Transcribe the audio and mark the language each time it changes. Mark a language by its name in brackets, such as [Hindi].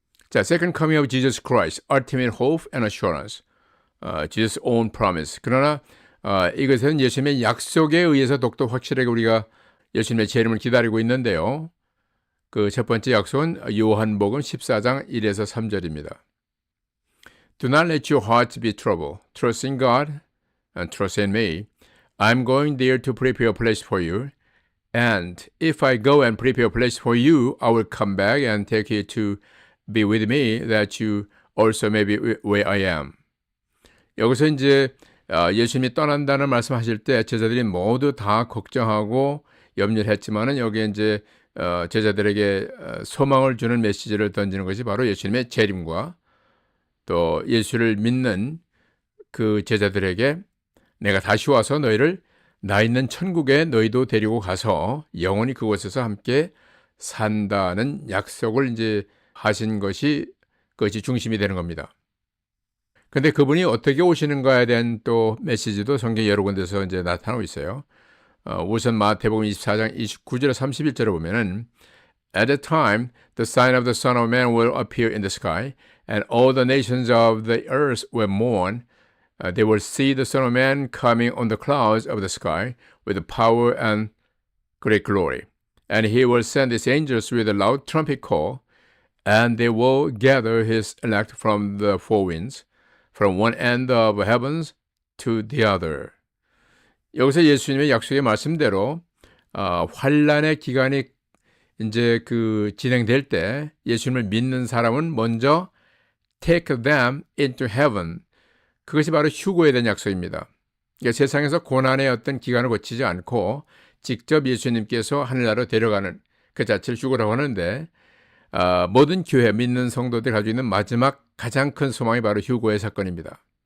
[English] 자, Second Coming of Jesus Christ, Ultimate Hope and Assurance, Jesus' own promise. [Korean] 그러나 이것은 예수님의 약속에 의해서 더욱더 확실하게 우리가 예수님의 재림을 기다리고 있는데요. 그 첫 번째 약속은 요한복음 14장 1에서 3절입니다. [English] Do not let your hearts be troubled. Trust in God and trust in me. I'm going there to prepare a place for you. And if I go and prepare a place for you, I will come back and take you to be with me, that you also may be where I am. [Korean] 여기서 이제 예수님이 떠난다는 말씀하실 때 제자들이 모두 다 걱정하고 염려를 했지만은 여기에 이제 제자들에게 소망을 주는 메시지를 던지는 것이 바로 예수님의 재림과 또 예수를 믿는 그 제자들에게 내가 다시 와서 너희를 나 있는 천국에 너희도 데리고 가서 영원히 그곳에서 함께 산다는 약속을 이제 하신 것이 그것이 중심이 되는 겁니다. 근데 그분이 어떻게 오시는가에 대한 또 메시지도 성경 여러 군데서 이제 나타나고 있어요. 우선 마태복음 24장 29절 31절에 보면은 [English] At that time, the sign of the Son of Man will appear in the sky, and all the nations of the earth will mourn. They will see the Son of Man coming on the clouds of the sky with power and great glory. And he will send his angels with a loud trumpet call, and they will gather his elect from the four winds, from one end of heavens to the other. [Korean] 여기서 예수님의 약속의 말씀대로 환란의 기간이 이제 그 진행될 때 예수님을 믿는 사람은 먼저 [English] take them into heaven. [Korean] 그것이 바로 휴거에 대한 약속입니다. 그러니까 세상에서 고난의 어떤 기간을 거치지 않고 직접 예수님께서 하늘나라로 데려가는 그 자체를 휴거라고 하는데 모든 교회 믿는 성도들이 가지고 있는 마지막 가장 큰 소망이 바로 휴거의 사건입니다.